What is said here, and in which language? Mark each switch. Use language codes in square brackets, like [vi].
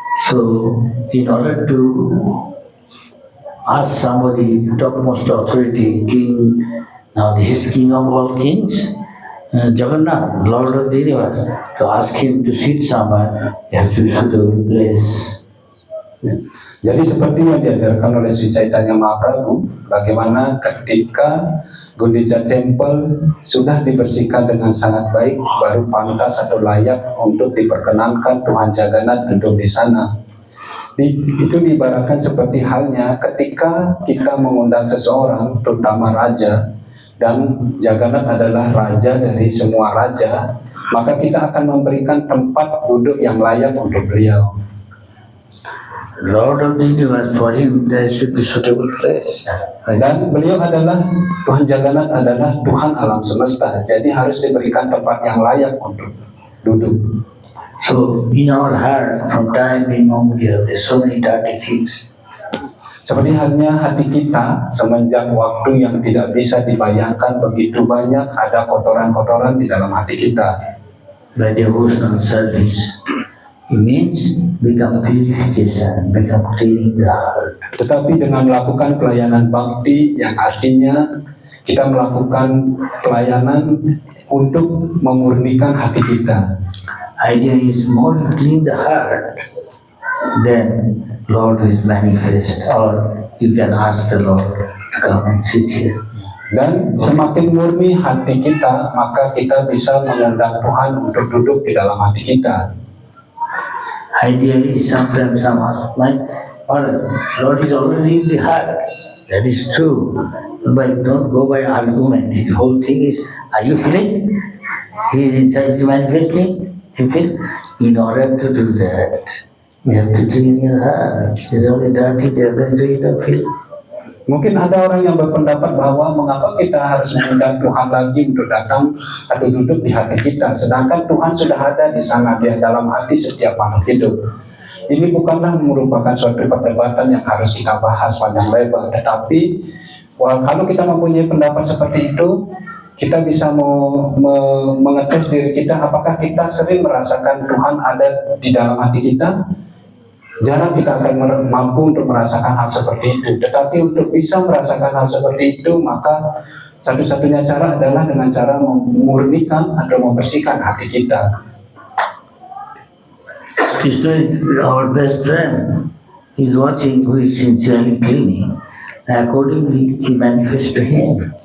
[en] So, in order to ask somebody, topmost authority, king, now this is king of all kings, Jagannath, Lord of the universe, to ask him to sit somewhere, you have to be suitable place. [id] Jadi seperti yang diajarkan oleh Sri Chaitanya Mahaprabhu, bagaimana ketika Gundicha Temple sudah dibersihkan dengan sangat baik, baru pantas atau layak untuk diperkenankan Tuhan Jagannath duduk di sana. Itu diibaratkan seperti halnya ketika kita mengundang seseorang, terutama raja, dan Jagannath adalah raja dari semua raja, maka kita akan memberikan tempat duduk yang layak untuk beliau. [en] Lord of the universe, for him there should be suitable place. [id] Dan beliau adalah, Tuhan Jagannath adalah Tuhan alam semesta, jadi harus diberikan tempat yang layak untuk duduk. [en] So in our heart, from time immemorial, there's so many dirty things. [id] Seperti halnya hati kita, semenjak waktu yang tidak bisa dibayangkan, begitu banyak ada kotoran-kotoran di dalam hati kita. [en] By devotional service, it means become purification, become cleaning the heart. [id] Tetapi dengan melakukan pelayanan bakti, yang artinya kita melakukan pelayanan untuk memurnikan hati kita. [en] Idea is more you clean the heart, then Lord is manifest, or you can ask the Lord to come and sit here. [id] Dan semakin murni hati kita, maka kita bisa mengundang Tuhan untuk duduk di dalam hati kita. [en] Idea is sometimes some ask, my Father, Lord is already in the heart. That is true. But don't go by argument. The whole thing is, are you feeling? He is inside the manifesting. You feel? In order to do that, you have to clean your heart. It's only dirty there, that's why you don't feel. [id] Mungkin ada orang yang berpendapat bahwa mengapa kita harus mengundang Tuhan lagi untuk datang atau duduk di hati kita, sedangkan Tuhan sudah ada di sana, di dalam hati setiap makhluk hidup. Ini bukanlah merupakan suatu perdebatan yang harus kita bahas panjang lebar, tetapi kalau kita mempunyai pendapat seperti itu, kita bisa mengetes diri kita, apakah kita sering merasakan Tuhan ada di dalam hati kita? Jarang kita akan mampu untuk merasakan hal seperti itu. Tetapi untuk bisa merasakan hal seperti itu, maka satu-satunya cara adalah dengan cara memurnikan atau membersihkan hati kita. [en] Krishna is our best friend. He is watching who is sincerely cleaning. And accordingly, he manifests to him.